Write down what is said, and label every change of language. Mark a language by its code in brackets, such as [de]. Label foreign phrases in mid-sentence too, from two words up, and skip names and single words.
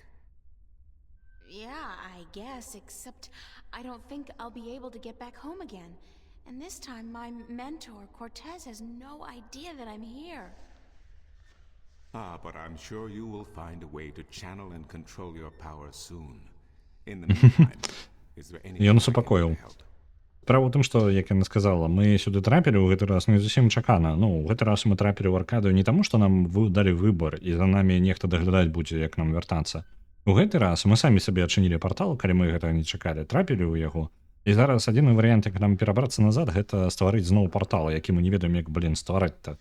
[en] Yeah, I guess, except I don't think I'll be able to get back home again. And this time, my mentor, Cortez, has no idea that I'm here. Ah, but I'm sure you will find a way to channel and control your power soon. In the meantime, is there anything [be] Ён [en] I can [be] супакоіў. [en] do to help? [be] Справа ў тым, што, як яна сказала, мы сюды трапілі ў гэты раз не зусім чакана. Ну, ў гэты раз мы трапілі ў Аркадыю не таму, што нам далі выбар і за намі нехта даглядаць будзе, як нам вяртацца. У гэты раз мы самі сабе адчынілі партал, калі мы гэтага не чакалі, трапілі ў яго. І зараз адзіны варыянт, як нам перабрацца назад, гэта стварыць зноў партал, які мы не ведаем, як, ствараць-то.